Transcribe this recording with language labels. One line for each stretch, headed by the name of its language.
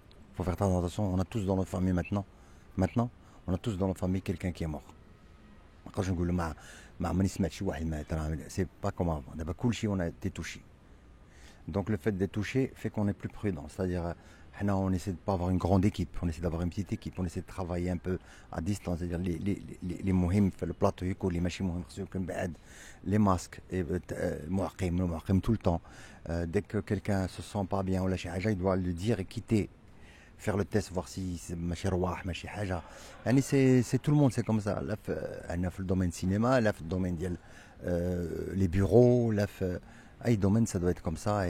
French: Il faut faire très attention. On a tous dans notre famille maintenant, on a tous dans notre famille quelqu'un qui est mort. Quand je dis c'est pas comme avant. D'abord, on a été touché. Donc le fait d'être touché fait qu'on est plus prudent. C'est-à-dire, on essaie de pas avoir une grande équipe, on essaie d'avoir une petite équipe, on essaie de travailler un peu à distance. C'est-à-dire les
Arabic: مهم في البلاطو يكون اللي ماشي مهم خصو يكون بعاد,
French: les masques,
Arabic: المعقم
French: tout le temps. Dès que quelqu'un se sent pas bien ou la حاجه, il doit le dire et quitter, faire le test, voir si
Arabic: ماشي رواح ماشي حاجه.
French: يعني c'est tout le monde, c'est comme ça. Là
Arabic: انا في الدومين
French: cinéma, là
Arabic: في الدومين ديال
French: les bureaux, là
Arabic: في اي
French: domaine ça doit être comme ça.